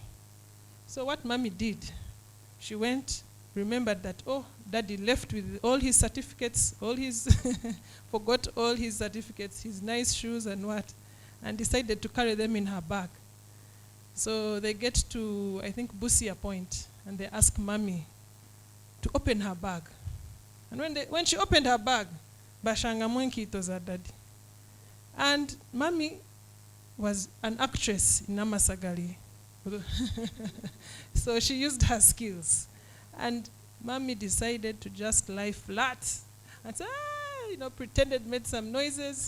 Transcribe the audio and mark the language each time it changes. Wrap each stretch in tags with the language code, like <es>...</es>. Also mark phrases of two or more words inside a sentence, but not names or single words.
<en>So what Mommy did, she went, remembered that, oh, Daddy left with all his certificates, forgot all his certificates, his nice shoes and what. and decided to carry them in her bag. So they get to, I think, Busia Point, and they ask Mommy to open her bag. And when she opened her bag,</en> <nyn>bashanga mwenkito za daddy.</nyn> <en>And Mommy was an actress in Namasagali. So she used her skills. And Mommy decided to just lie flat and say, pretended, made some noises.</en>